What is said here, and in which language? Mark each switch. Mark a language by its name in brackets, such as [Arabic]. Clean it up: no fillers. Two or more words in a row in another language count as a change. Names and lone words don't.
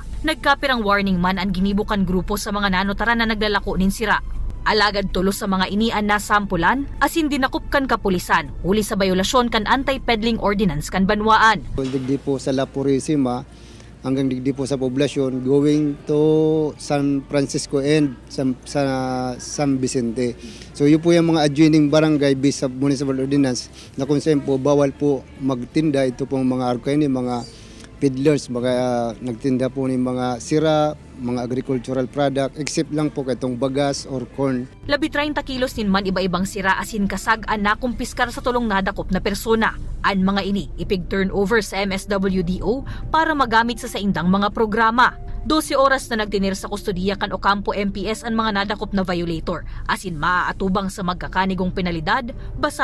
[Bikol] Nagkapirang warning man ang ginibukan grupo sa mga nanotaran na naglalako nin sira. Alagad tulos sa mga inian na sampulan, asin dinakop kan kapulisan, huli sa bayolasyon kan [English] anti-peddling ordinance [Bikol] kan Banwaan. Digdi po sa La Purisima, hanggang digdi po sa poblasyon [English] going to [Bikol] San Francisco and sa San Vicente. [Filipino] So yun po yung mga [English] adjoining barangay [Filipino] based sa [English] municipal ordinance [Filipino] na kung saan po bawal po magtinda ito pong mga arkaini, mga peddlers, mga nagtinda po ng mga sira, mga [English] agricultural product, [Filipino] except lang po [Bikol] katong bagas [Filipino] or corn. [Bikol] 30 kilos nin man iba-ibang sira asin kasag-an na kumpiskar sa tulong nadakop na persona. An mga ini ipig-turnover sa MSWDO para magamit sa saindang mga programa. 12 oras na nagtinir sa kustodiya kan Ocampo MPS ang mga nadakop na violator, asin maaatubang sa magkakanigong penalidad basado sa ordinansa.